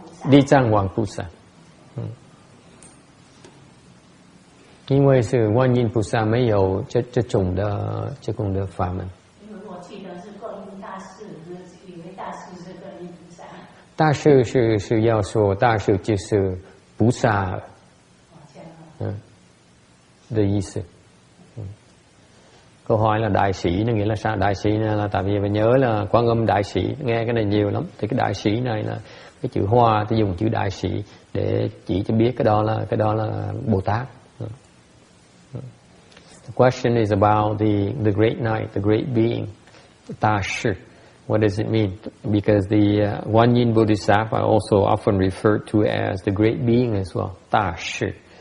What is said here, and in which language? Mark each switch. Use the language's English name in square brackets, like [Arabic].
[Chinese] Địa Tạng Hoàng菩萨，因为是观音菩萨没有这种的法门。因为我记得是观音大士，以为大士是观音菩萨。大士是要说大士就是菩萨，的意思。 [Vietnamese] Câu hỏi là đại sĩ nó nghĩa là sao? Đại sĩ là tại vì mình nhớ là Quan Âm đại sĩ, nghe cái này nhiều lắm. Thì cái đại sĩ này là cái chữ Hoa, tôi dùng chữ đại sĩ để chỉ cho biết cái đó là Bồ Tát. [English] The question is about the great knight, the great being, Ta Shi. What does it mean? Because the Guan Yin Bodhisattva also often referred to as the great being as well, Ta Shi.